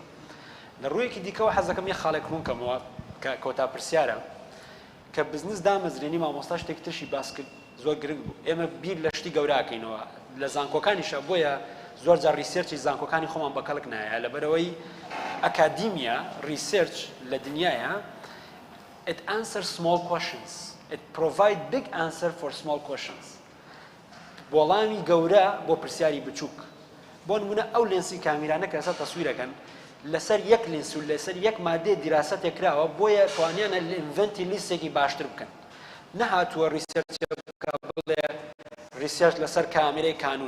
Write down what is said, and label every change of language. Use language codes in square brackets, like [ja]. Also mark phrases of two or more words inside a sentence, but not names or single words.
[ckb] لە ڕوویەکی دیکەوە حەزەکەم یە خاڵێک ڕوونکەمەوە کە کۆتا پرسیارە کە بزنس دامەزرێنی مامۆستا شتێک ترشی باس کرد زۆر گرنگ بوو. ئێمە بیر لە شتی گەوراکەینەوە لە زانکۆکانیشە، بۆیە زۆر جار ریسێرچی زانکۆکانی خۆمان بە کەڵک نایە لەبەرەوەی [en] academia research [ckb] لە دنیاە [en] it answers small questions, it provide big answer for small questions. [ckb] وەڵامی گەورە بۆ پرسیاری بچووک. بۆ نمونە ئەو لێنسی کامیرانە کە ئێستا تەسویرەکەن لەسەر یەک لێنس و لەسەر یەک مادێ دیراسەتێک کراوە بۆیە توانیانە ئینڤنتی لیستێکی باشتر بکەن. نەهاتووە ریسێرچ بکە بڵێ ریسێرچ لەسەر کامێرەی کانون.